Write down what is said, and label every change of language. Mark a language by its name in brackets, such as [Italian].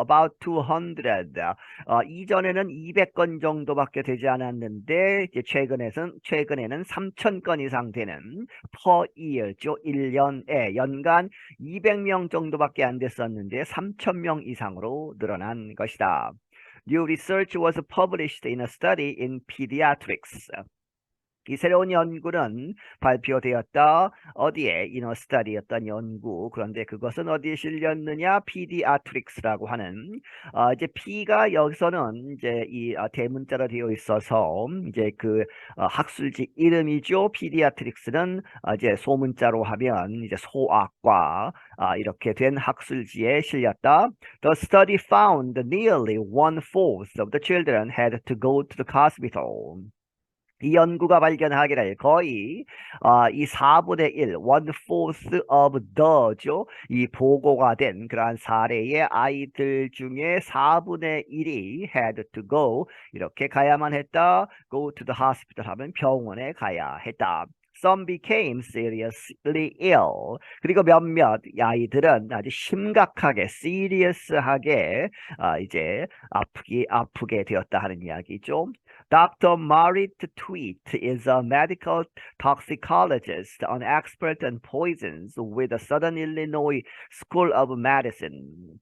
[English] about 200. [Korean] 이전에는 200건 정도밖에 되지 않았는데 이제 최근에는 3천 건 이상 되는 [English] per year [Korean] 죠. 1년에 연간 200명 정도밖에 안 됐었는데 3천 명 이상으로 늘어난 것이다. [English] New research was published in a study in pediatrics. [Korean] 이 새로운 연구는 발표되었다. 어디에? [English] In a study [Korean] 였던 연구. 그런데 그것은 어디에 실렸느냐? pediatrics라고 하는 이제 P가 여기서는 이제 이 대문자로 되어 있어서 이제 그 학술지 이름이죠. pediatrics는 이제 소문자로 하면 이제 소아과 이렇게 된 학술지에 실렸다. [English] The study found nearly 1/4 of the children had to go to the hospital. [Korean] 이 연구가 발견하기를 거의 이 4분의 1, [English] 1/4 of the [Korean] 죠. 이 보고가 된 그러한 사례의 아이들 중에 4분의 1이 [English] had to go [Korean] 이렇게 가야만 했다. [English] go to the hospital [Korean] 하면 병원에 가야 했다. [English] Some became seriously ill. [Korean] 그리고 몇몇 아이들은 아주 심각하게, serious하게 이제 아프게 되었다 하는 이야기죠. [English] Dr. Marit Tweet is a medical toxicologist, an expert on poisons with the Southern Illinois School of Medicine.